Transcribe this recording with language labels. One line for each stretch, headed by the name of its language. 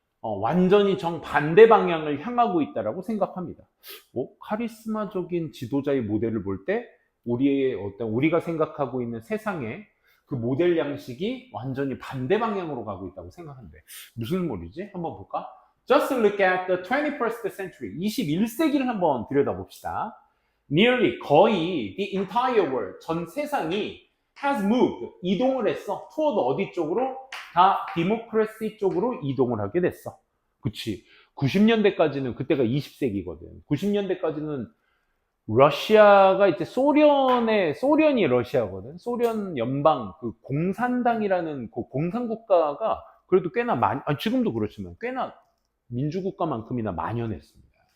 Korean: 완전히 정반대 방향을 향하고 있다라고 생각합니다. 카리스마적인 지도자의 모델을 볼 때 우리가 생각하고 있는 세상의 그 모델 양식이 완전히 반대 방향으로 가고 있다고 생각한대. 무슨 말이지? 한번 볼까?
English: Just look at the 21st century.
Korean: 21세기를 한번 들여다봅시다.
English: Nearly
Korean: 거의
English: the entire world,
Korean: 전 세상이
English: has moved,
Korean: 이동을 했어.
English: toward
Korean: 어디 쪽으로? 다 디모크래시 쪽으로 이동을 하게 됐어. 그치. 90년대까지는 그때가 20세기거든. 90년대까지는 러시아가 이제 소련이 러시아거든. 소련 연방 그 공산당이라는 그 공산국가가 그래도 꽤나 지금도 그렇지만 꽤나 민주국가만큼이나 만연했습니다.